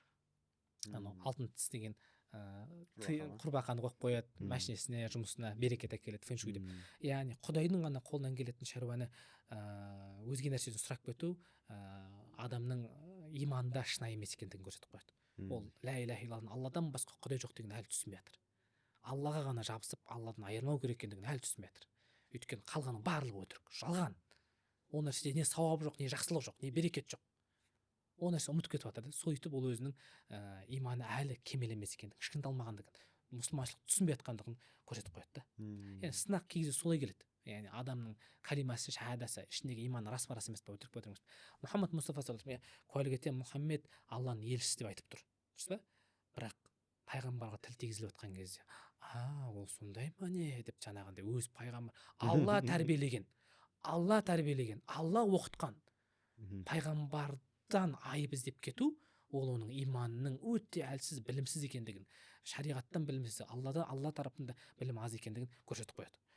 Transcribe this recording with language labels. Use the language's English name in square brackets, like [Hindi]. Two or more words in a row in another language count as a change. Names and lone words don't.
[Kazakh] Алтын тіс деген құрбақаны қойып қояды машинесіне, жұмысына, берекет әкеледі, фэншуй деп. Яғни Құдайдың ғана қолынан келетін шаруаны өзге нәрседен сұрап кету адамның иманында шынайы емес екендігін көрсетіп қояды. [Arabic] Ол لا إله إلا الله, [Kazakh] Алладан басқа Құдай жоқ деген әлі түсінбей жатыр. Аллаға ғана жабысып, Алладан айырмау керек екендігін әлі түсінбей жатыр. Өйткені қалғанның барлығы өтірік, жалған. Ол нәрседе не сауап жоқ, не жақсылық жоқ, не берекет жоқ. Ол нәрсе ұмытып кетіп жатыр да. Сөйтіп ол өзінің иманы әлі кемел емес екендігін, кішкенталмағандығын, мұсылманшылық түсінбей жатқандығын көрсетіп қояды да. Яғни сынақ кей кезде солай келеді. Яғни адамның калимасы, шахадасы, ішіндегі иманы рас па рас емес пе, өтірік па өтірік емес пе. Мұхаммад Мұстафа [Arabic] صلى الله عليه وسلم [Kazakh] куәлік етемін, Мұхаммед Алланың елшісі деп айтып тұр. Дұрыс па? Бірақ пайғамбарға тіл тигізіліп жатқан кезде, ол сондай ма не деп жаңағындай өз пайғамбар Алла тәрбиелеген, Алла оқытқан пайғамбардан айып іздеп кету, ол оның иманының өте әлсіз, білімсіз екендігін, шариғаттан білімсіз, Алла тарапында білім аз екендігін көрсетіп қояды.